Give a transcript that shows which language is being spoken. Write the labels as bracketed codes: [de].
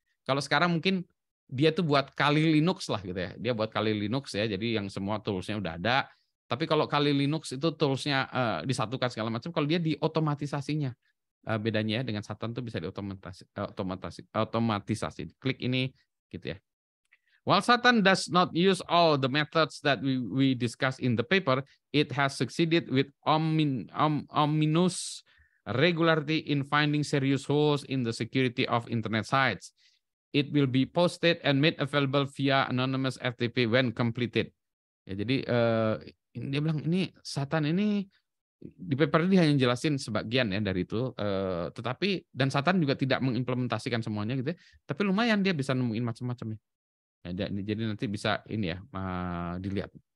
[id] Kalau sekarang mungkin dia tuh buat Kali Linux lah gitu ya. Dia buat Kali Linux ya, jadi yang semua tools-nya udah ada. Tapi kalau Kali Linux itu tools-nya disatukan segala macam, kalau dia diotomatisasinya. Bedanya ya dengan Satan tuh bisa diotomatisasi. Klik ini gitu ya. [en] While Satan does not use all the methods that we discussed in the paper, it has succeeded with ominous regularity in finding serious holes in the security of internet sites. It will be posted and made available via anonymous FTP when completed. [id] Ya, jadi dia bilang ini Satan ini di paper ini hanya jelasin sebagian ya dari itu, tetapi dan Satan juga tidak mengimplementasikan semuanya gitu ya, tapi lumayan dia bisa nemuin macam-macam ya. Jadi nanti bisa ini ya dilihat.